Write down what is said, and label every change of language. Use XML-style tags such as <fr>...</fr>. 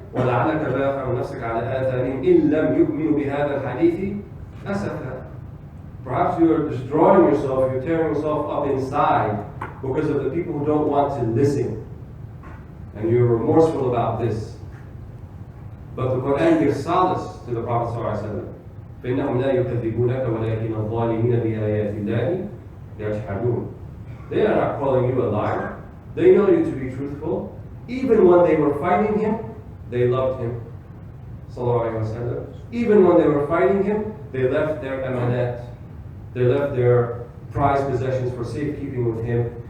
<ar>وَلَعَلَكَ بَاخِعٌ نَفْسَكَ عَلَىٰ آثَارِهِمْ إِن لَّمْ يُؤْمِنُوا بِهَذَا الْحَدِيثِ أَسَفًا.</ar> <en>Perhaps you are destroying yourself, you're tearing yourself up inside because of the people who don't want to listen. And you're remorseful about this. But the Quran gives solace to the Prophet ﷺ.</en> <ar>فإنهم لا يكذبونك ولكن الظالمين بآيات الله يجحدون.</ar> <en>They are not calling you a liar. They know you to be truthful. Even when they were fighting him, they loved him. Sallallahu Alaihi Wasallam. Even when they were fighting him, they left their amanat. They left their prized possessions for safekeeping with him.</en>